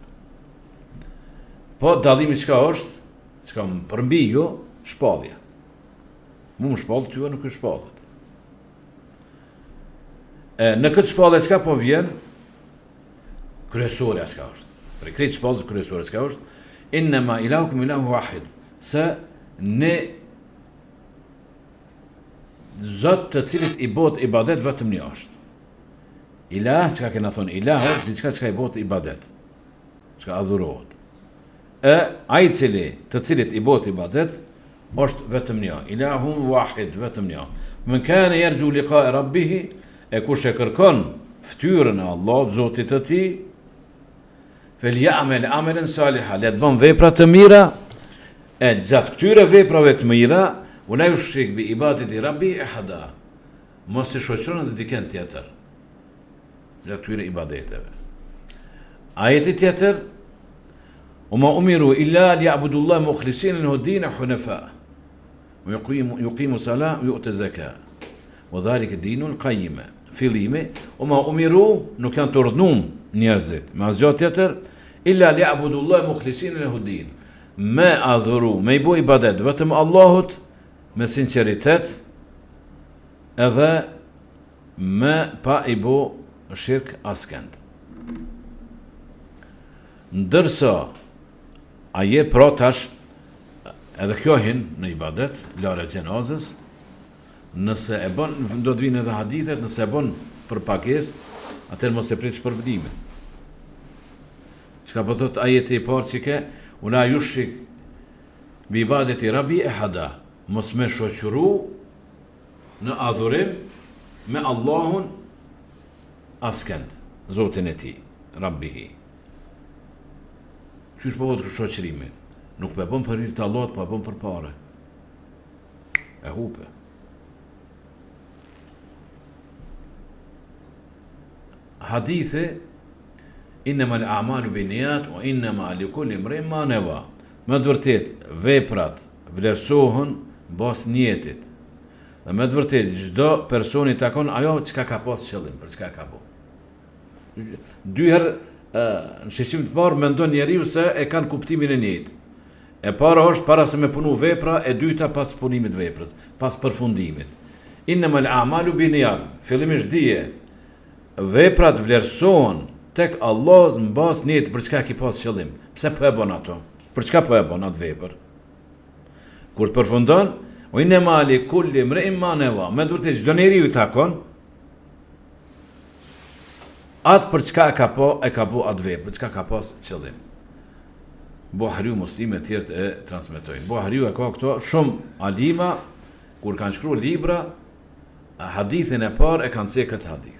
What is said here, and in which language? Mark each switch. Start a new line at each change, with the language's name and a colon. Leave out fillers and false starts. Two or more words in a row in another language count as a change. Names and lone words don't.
Albanian: Po dallimi çka është? Çka më përmbi jo, shpallja. Mu më shpallet, tyja nuk është shpallet. Në këtë shpallje çka po vjen? Kryesore çka është? Për këtë shpallje kryesore çka është?
Arabic: إنما إلهكم إله واحد.
Albanian: Se ne Zot të cilit i bot ibadet vetëm një është. Ilah, çka kena thonë, ilah është diçka çka i bot ibadet. Çka adhurohet. Ai të cilit i bot ibadet është vetëm një.
Arabic: إله واحد,
Albanian: vetëm një.
Arabic: من كان يرجو لقاء ربه,
Albanian: e kush e kërkon ftyrën e Allahut, Zotit të tij,
Arabic: فليعمل عملا صالحا,
Albanian: le të bën vepra të mira, e gjatë këtyre veprave të mira
Arabic: ولا يشرك بعبادة ربي أحدا.
Albanian: Mos të shoqëron edhe dikën tjetër. Gjatë këtyre ibadeteve. Ajeti tjetër,
Arabic: وما أمروا إلا ليعبدوا الله مخلصين له الدين حنفاء ويقيموا الصلاة ويؤتوا الزكاة وذلك الدين القيم.
Albanian: Fillimi,
Arabic: وما أمروا
Albanian: nuk janë të urdhnuar njerëzit. Me asgjë tjetër,
Arabic: إلا ليعبدوا الله مخلصين له الدين.
Albanian: Me adhuru, me i bo ibadet vetëm Allahut me sinceritet edhe me pa i bo shirk askend. Ndërsa aje pra tash edhe kjo hin në ibadet, larë gjenazës, nëse e bën, do të vinë edhe hadithet, nëse e bën për pagesë, atëherë mos e prit shpërblimin. Çka po thot ajeti i parë që ke,
Arabic: ولا يشرك بعبادة ربي أحدا.
Albanian: Mos me shoqëru në adhurim me Allahun askend, Zotin e tij, Rabbihi. Qysh po vëtë shoqërimi? Nuk po e bën për hir të Allahut, po e bën për parë. E hupe. Hadithi,
Arabic: إنما الأعمال بالنيات وإنما لكل امرئ ما نوى.
Albanian: Me të vërtet, veprat vlerësohen bas njetit. Dhe me të vërtet, çdo personi takon ajo çka ka pas qëllim, për çka ka bo. Dy herë në shqiptim të parë mendon njeriu se e kanë kuptimin e njëjtë. E para është para se me punu vepra, e dyta pas punimit veprës, pas përfundimit.
Arabic: إنما الأعمال بالنيات.
Albanian: Fillimisht dije, veprat vlerësohen tek Allah mbas njetit për çka ki pas qëllim. Pse po e bën ato? Për çka po e bën atë vepër? Kur të përfundon,
Arabic: أو إنما لكل امرئ ما نوى.
Albanian: Me të vërtetë çdo njeriu i takon atë për çka e ka bo atë vepër, për çka ka pas qëllim. Buhariu, Muslimi e tjerë e transmetojnë. Buhariu e ka këto shumë alima, kur kanë shkruar libra, hadithin e parë e kanë se këtë hadith.